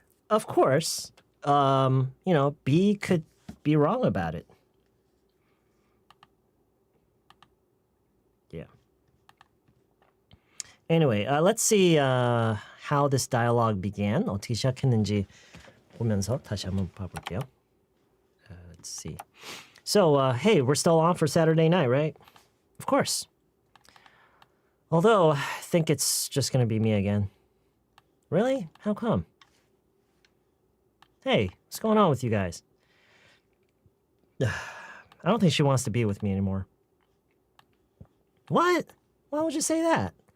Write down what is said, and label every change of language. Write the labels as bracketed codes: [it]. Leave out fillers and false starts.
[en] Of course, B could be wrong about it. Yeah. Anyway, let's see how this dialogue began. [ko] 어떻게 시작했는지 보면서 다시 한번 봐볼게요. [en] Let's see. So, hey, we're still on for Saturday night, right? Of course. Although, I think it's just going to be me again. Really? How come? Hey, what's going on with you guys? I don't think she wants to be with me anymore. What? Why would you say that?